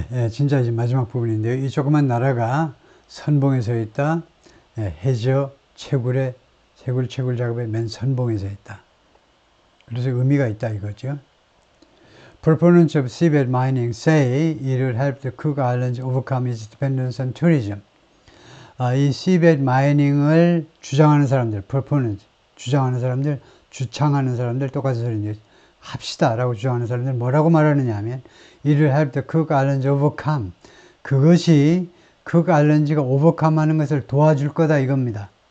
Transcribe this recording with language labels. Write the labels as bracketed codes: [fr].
[ko] 진짜 이제 마지막 부분인데요. 이 조그만 나라가 선봉에 서 있다. 해저 채굴 작업의 맨 선봉에 서 있다. 그래서 의미가 있다 이거죠. [en] Proponents of seabed mining say it will help the Cook Islands overcome its dependence on tourism. [ko] 이 seabed mining을 주장하는 사람들, proponents, 주장하는 사람들, 주창하는 사람들 똑같은 소리인데 합시다 라고 주장하는 사람들 뭐라고 말하느냐 하면 [en] it will help the Cook Islands overcome. [ko] 그것이 Cook Islands가 overcome 하는 것을 도와줄 거다 이겁니다.